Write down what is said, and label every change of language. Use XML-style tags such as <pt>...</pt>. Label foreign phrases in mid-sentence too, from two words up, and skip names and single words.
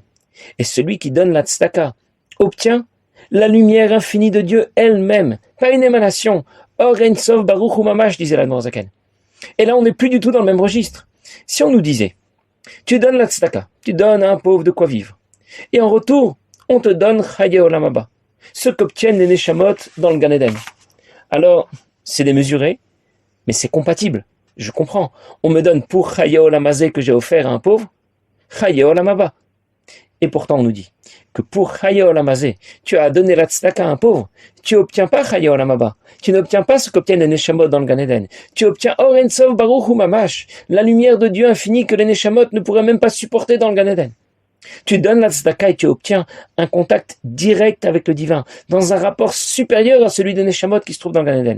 <fr>Et celui qui donne la tzedaka obtient la lumière infinie de Dieu elle-même, pas une émanation.</fr> <he>אור אין סוף ברוך הוא ממש,</he> <fr>disait l'Admor Zaken. Et là, on n'est plus du tout dans le même registre. Si on nous disait, tu donnes la tzedaka, tu donnes à un pauvre de quoi vivre, et en retour, on te donne</fr> <he>חיי עולם הבא,</he> <fr>ce qu'obtiennent les Neshamot dans le Gan Eden. Alors, c'est démesuré, mais c'est compatible. Je comprends. On me donne pour</fr> <he>חיי עולם הזה</he> <fr>que j'ai offert à un pauvre,</fr> <he>חיי עולם הבא.</he> <fr>Et pourtant, on nous dit que pour</fr> <he>חיי עולם הזה,</he> <fr>tu as donné la tzedaka à un pauvre, tu n'obtiens pas</fr> <he>חיי עולם הבא.</he> <fr>Tu n'obtiens pas ce qu'obtiennent les Neshamot dans le Gan Eden. Tu obtiens</fr> <he>אור אין סוף ברוך הוא ממש,</he> <fr>la lumière de Dieu infinie que les Neshamot ne pourraient même pas supporter dans le Gan Eden. Tu donnes la tzedaka et tu obtiens un contact direct avec le divin, dans un rapport supérieur à celui des Neshamot qui se trouve dans le Gan Eden.</fr>